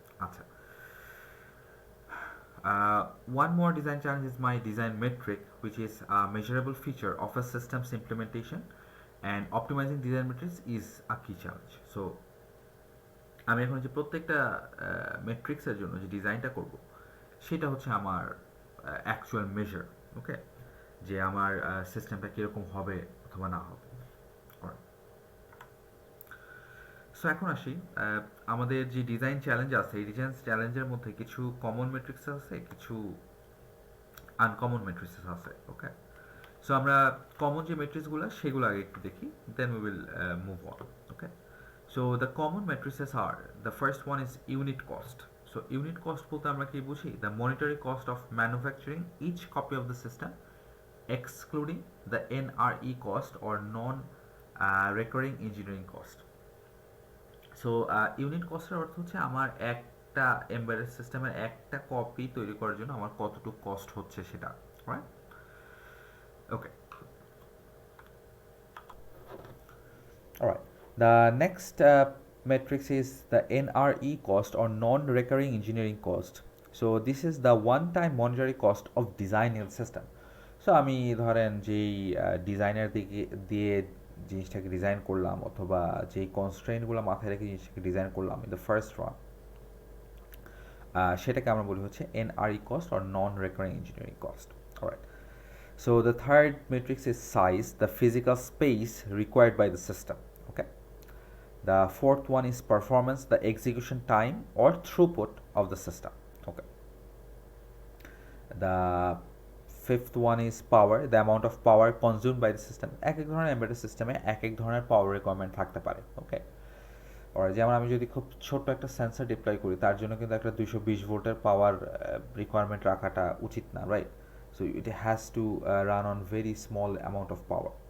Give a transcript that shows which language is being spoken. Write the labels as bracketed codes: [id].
[en] আচ্ছা, one more design challenge is my design metric, which is a measurable feature of a system's implementation, and optimizing design metrics is a key challenge. [bn] So আমি এখন যে প্রত্যেকটা মেট্রিক্সের জন্য যে ডিজাইনটা করব সেটা হচ্ছে আমার অ্যাকচুয়াল মেজার। ওকে, যে আমার সিস্টেমটা কীরকম হবে অথবা না হবে। সো এখন আসি আমাদের যে ডিজাইন চ্যালেঞ্জ আছে, এই ডিজাইন চ্যালেঞ্জের মধ্যে কিছু কমন মেট্রিক্স আছে, কিছু আনকমন মেট্রিক্স আছে। ওকে, সো আমরা কমন যে মেট্রিক্সগুলো সেগুলো আগে একটু দেখি, [en] Then we will move on. Okay, so the common metrics are, the first one is unit cost. So [bn] unit cost বলতে আমরা কি বুঝি? [en] The monetary cost of manufacturing each copy of the system excluding the NRE cost or non recurring engineering cost. [bn] So unit কস্টের অর্থ হচ্ছে আমার একটা embedded সিস্টেমের একটা কপি তৈরি করার জন্য আমার কতটুকু কস্ট হচ্ছে সেটা, right? [en] Okay, alright, the next matrix is the NRE cost or non-recurring engineering cost. So this is the one-time monetary cost of designing the system. [bn] So আমি ধরেন যেই ডিজাইনের দিকে দিয়ে জিনিসটাকে ডিজাইন করলাম অথবা যেই কনস্ট্রেন্টগুলো মাথায় রেখে জিনিসটাকে ডিজাইন করলাম [en] in the first one, [bn] সেটাকে আমরা বলি হচ্ছে NRE cost or non-recurring engineering cost. [en] Alright. So the third matrix is size, the physical space required by the system. Okay. The fourth one is performance, the execution time or throughput of the system. Okay. The fifth one is power, the amount of power consumed by the system. [bn] এক এক ধরনের embedded সিস্টেমে এক এক ধরনের পাওয়ার requirement থাকতে পারে। ওকে, আর যেমন আমি যদি খুব ছোট্ট একটা সেন্সর ডিপ্লয় করি তার জন্য কিন্তু একটা 220 ভোল্টের পাওয়ার রিকোয়ারমেন্ট রাখাটা উচিত না, right? [en] So it has to run on very small amount of power.